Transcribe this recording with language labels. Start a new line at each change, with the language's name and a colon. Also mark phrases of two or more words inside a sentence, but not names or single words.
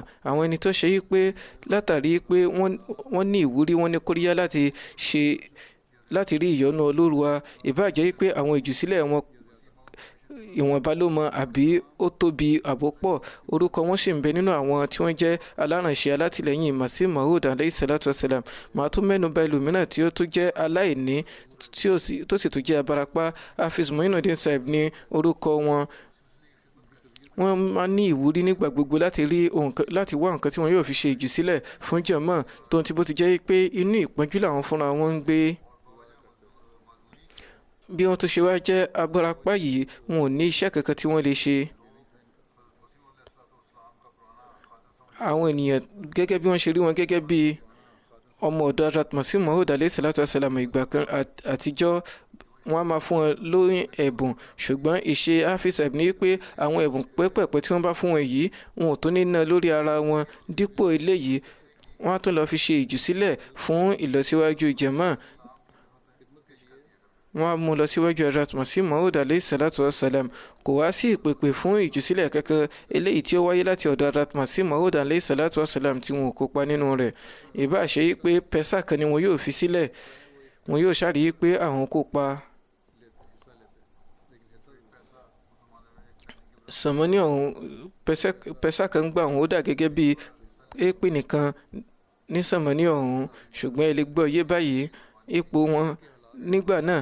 Yoruba: Àwọn ẹni tó ṣe wípé látàrí pé wọ́n ní ìwúrí, wọ́n ní kóríyá láti rí ìyọ́nú Olúwa. Ìbáà jẹ́ wípé àwọn ìjùsílẹ̀ wọn ìwọ̀nba ló mọ àbí ó tóbi àbópọ̀, orúkọ wọn sì ń bẹ nínú àwọn tí wọ́n jẹ́ alárànṣe alátìlẹ́yìn Masih Maud
Arabic: عليه الصلاة والسلام.
Yoruba: Màá tún mẹ́nu bà ẹlòmíràn tí ó tún jẹ́ aláìní tó sì tún jẹ́ abarapá. Hafiz Muinuddin Sahib ní orúkọ wọn. Wọ́n máa ní ìwúrí nígbà gbogbo láti wá nǹkan tí wọ́n yóò fi ṣe ìjùsílẹ̀ fún jàmáà, tó ń ti bó ti jẹ́ pé inú ìpọ́njú làwọn fúnra wọn ń gbé. Bí wọ́n tún ṣe wá jẹ́ abarapá yìí, wọn ò ní iṣẹ́ kankan tí wọ́n lè ṣe. Àwọn ènìyàn gẹ́gẹ́ bí wọ́n ṣe rí wọn gẹ́gẹ́ bí ọmọ ọ̀dọ̀ Hazrat Masih Maud
Arabic: عليه الصلاة والسلام
Yoruba: ìgbà kan àtijọ́, wọ́n á máa fún wọn lórí ẹ̀bùn, ṣùgbọ́n ìṣe Hafiz Sahib ní pé àwọn ẹ̀bùn pẹ́pẹ̀pẹ́ tí wọ́n bá fún wọn yìí wọn ò tó ní ná lórí ara wọn. Dípò eléyìí wọ́n á tún lọ fi ṣe ìjùsílẹ̀ fún ìlọsíwájú jàmáà. Wọ́n á mú lọ síwájú Hazrat Masih Maud
Arabic: عليه الصلاة والسلام.
Yoruba: Kò wá sí ìpèpè fún ìjùsílẹ̀ kankan eléyìí tí ó wáyé láti ọ̀dọ̀ Hazrat Masih Maud
Arabic: عليه الصلاة والسلام
Yoruba: tí wọn ò kópa nínú rẹ̀. Ìbá ṣe pé pẹ́sà kan ni wọn yóò fi sílẹ̀, wọn yóò ṣàríyí pé àwọn kópa. Sànmọ́ní ọ̀hún pẹ́sà kan gbà wọn ó dà gẹ́gẹ́ bí èpè nìkan ní sànmọ́ní ọ̀hún, ṣùgbọ́n ẹ lè gbọ́ yé báyìí ipò wọn nígbà náà.